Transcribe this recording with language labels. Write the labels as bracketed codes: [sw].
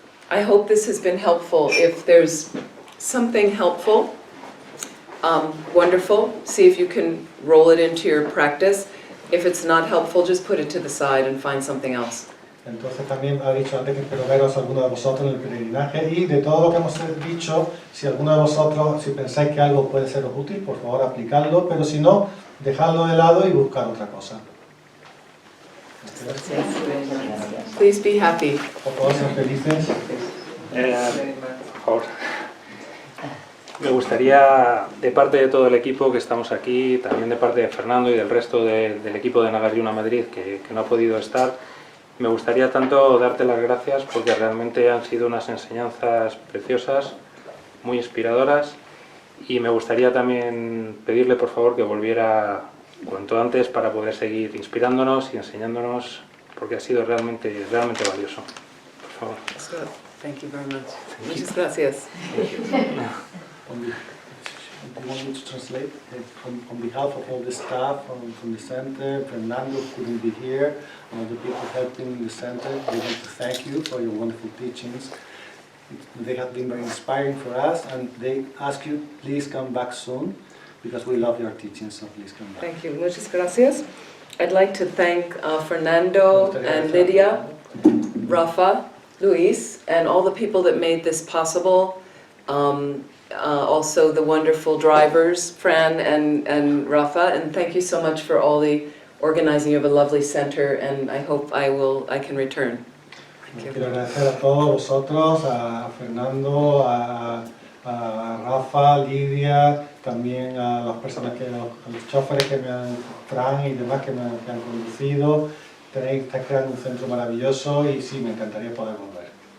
[en] I hope this has been helpful. If there's something helpful, wonderful. See if you can roll it into your practice. If it's not helpful, just put it to the side and find something else. [es] Entonces también ha dicho antes que espero veros alguno de vosotros en el peregrinaje y de todo lo que hemos dicho, si alguno de vosotros, si pensáis que algo puede seros útil, por favor aplicadlo, pero si no, dejadlo de lado y buscad otra cosa. [en] Please be happy. [es] Por favor, sean felices. Por favor. Me gustaría, de parte de todo el equipo que estamos aquí, también de parte de Fernando y del resto del equipo de Nagarjuna Madrid que no ha podido estar, me gustaría tanto darte las gracias porque realmente han sido unas enseñanzas preciosas, muy inspiradoras, y me gustaría también pedirle por favor que volviera cuanto antes para poder seguir inspirándonos y enseñándonos, porque ha sido realmente valioso. Por favor. [en] Thank you very much. [es] Muchas gracias. [en] I want you to translate on behalf of all the staff from the center. Fernando couldn't be here, and all the people helping in the center. They want to thank you for your wonderful teachings. They have been very inspiring for us, and they ask you, please come back soon, because we love your teachings, so please come back. Thank you. [es] Muchas gracias. [en] I'd like to thank Fernando and Lydia, Rafa, Luis, and all the people that made this possible. Also the wonderful drivers, Fran and Rafa, and thank you so much for all the organizing of a lovely center, and I hope I can return. [es] Quiero agradecer a todos vosotros, a Fernando, a Rafa, Lidia, también a las personas a los choferes que me han, Fran y demás que me han conducido. Estáis creando un centro maravilloso y sí, me encantaría poder volver.